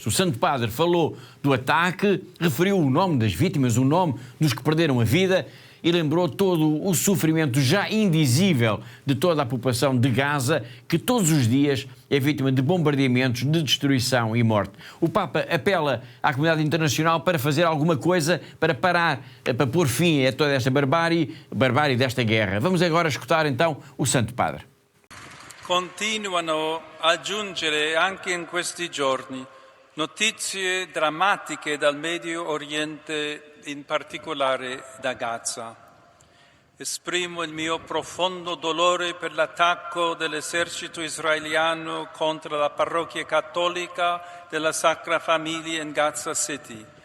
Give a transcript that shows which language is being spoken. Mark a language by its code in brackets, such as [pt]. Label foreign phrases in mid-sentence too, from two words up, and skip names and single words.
[pt] O Santo Padre falou do ataque, referiu o nome das vítimas, o nome dos que perderam a vida e lembrou todo o sofrimento já indizível de toda a população de Gaza, que todos os dias é vítima de bombardeamentos, de destruição e morte. O Papa apela à comunidade internacional para fazer alguma coisa para parar, para pôr fim a toda esta barbárie desta guerra. Vamos agora escutar então o Santo Padre. [it] Continuano a giungere anche in questi giorni notizie drammatiche dal Medio Oriente, in particolare da Gaza. Esprimo il mio profondo dolore per l'attacco dell'esercito israeliano contro la parrocchia cattolica della Sacra Famiglia in Gaza City.